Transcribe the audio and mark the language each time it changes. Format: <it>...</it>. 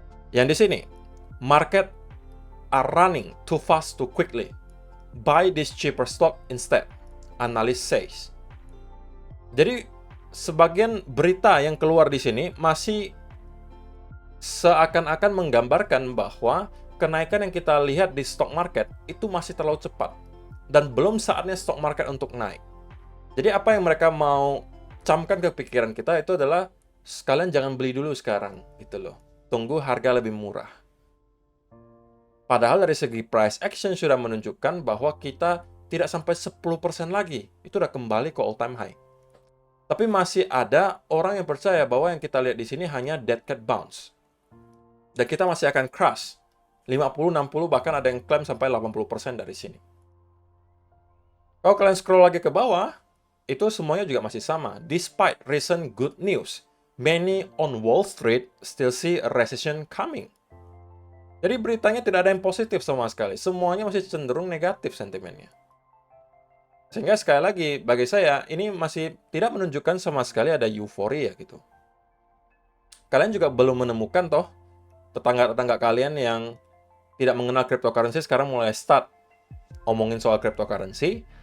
<id>Yang di sini,</id> <en>market are running too fast too quickly. Buy this cheaper stock instead, analyst says.</en> <id>Jadi, sebagian berita yang keluar di sini masih seakan-akan menggambarkan bahwa kenaikan yang kita lihat di stock market itu masih terlalu cepat dan belum saatnya stock market untuk naik. Jadi apa yang mereka mau camkan ke pikiran kita itu adalah sekalian jangan beli dulu sekarang gitu loh. Tunggu harga lebih murah. Padahal dari segi price action sudah menunjukkan bahwa kita tidak sampai 10% lagi. Itu udah kembali ke</id> <en>all time high.</en> <id>Tapi masih ada orang yang percaya bahwa yang kita lihat di sini hanya</id> <en>dead cat bounce.</en> <id>Dan kita masih akan crash. 50, 60, bahkan ada yang klaim sampai 80% dari sini. Kalau kalian scroll lagi ke bawah, itu semuanya juga masih sama.</id> <en>Despite recent good news, many on Wall Street still see a recession coming.</en> <id>Jadi beritanya tidak ada yang positif sama sekali. Semuanya masih cenderung negatif sentimennya. Sehingga sekali lagi, bagi saya, ini masih tidak menunjukkan sama sekali ada euforia gitu. Kalian juga belum menemukan toh, tetangga-tetangga kalian yang tidak mengenal cryptocurrency sekarang mulai start omongin soal cryptocurrency.</id>